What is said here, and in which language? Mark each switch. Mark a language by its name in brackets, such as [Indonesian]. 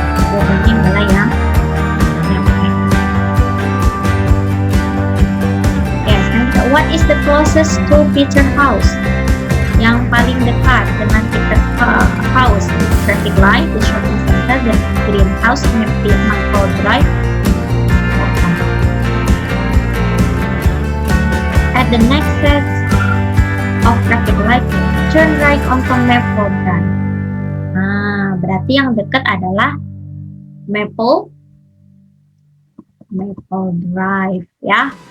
[Indonesian] Jawabannya adalah yang yes. [English] What is the closest to Peter house? [Indonesian] Yang paling dekat dengan [English] Peter house, traffic light, the shopping center, the greenhouse, Maple Drive. At the next set of traffic light, turn right onto Maple Drive. [Indonesian] Nah, berarti yang dekat adalah Maple Drive ya.